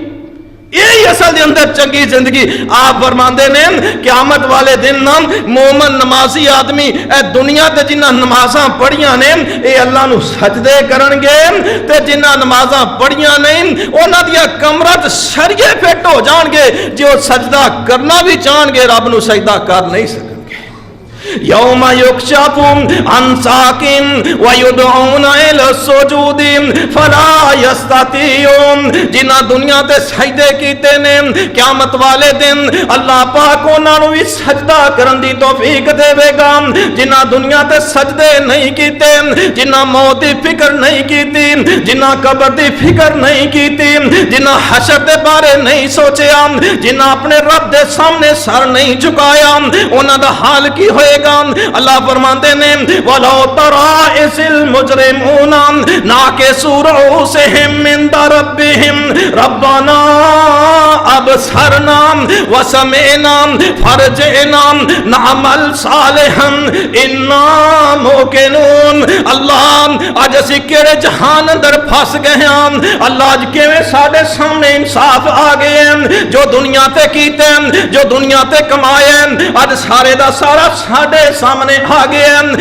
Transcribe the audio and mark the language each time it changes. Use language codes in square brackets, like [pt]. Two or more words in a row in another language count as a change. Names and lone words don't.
[pa] ایہی اصل اندر چنگی زندگی۔ آپ فرماندے نے قیامت والے دن نا مومن نمازی آدمی اے دنیا تے جنہاں نمازاں پڑھیاں نے اے اللہ نوں سجدے کرنگے، تے جنہاں نمازاں پڑھیاں نہیں اوہناں دیاں کمراں سریے فٹ ہو جانگے. جو سجدہ کرنا بھی چاہنگے رب نوں سجدہ کر نہیں سکدے. [ar] يوم يكشف عن ساق ويدعون إلى السجود فلا يستطيعون. [pa] جنہاں دنیا تے سجدے کیتے نے قیامت والے دن اللہ پاک اوہناں نوں بھی سجدہ کرن دی توفیق دیویگا. جنہاں دنیا تے سجدے نہیں کیتے، جنہاں موت دی فکر نہیں کیتی، جنہاں قبر دی فکر نہیں کیتی، جنہاں حشر دے بارے نہیں سوچیا، جنہاں اپنے رب دے سامنے سر نہیں جھکایا، اوہناں دا حال کی ہوئیگا. اللہ فرماندے نے [ar] ولو ترى إذ المجرمون ناكسو رءوسهم عند ربهم ربنا أبصرنا وسمعنا فارجعنا نعمل صالحا إنا موقنون. [pa] اللہ اج اسی کیڑے جہان اندر پھس گئے ہیں. اللہ اج کیویں ساڈے سامنے انصاف آ گئے ہیں. جو دنیا تے کیتے، جو دنیا تے کمائے، اج سارے دا سارا سامنے آ گئے.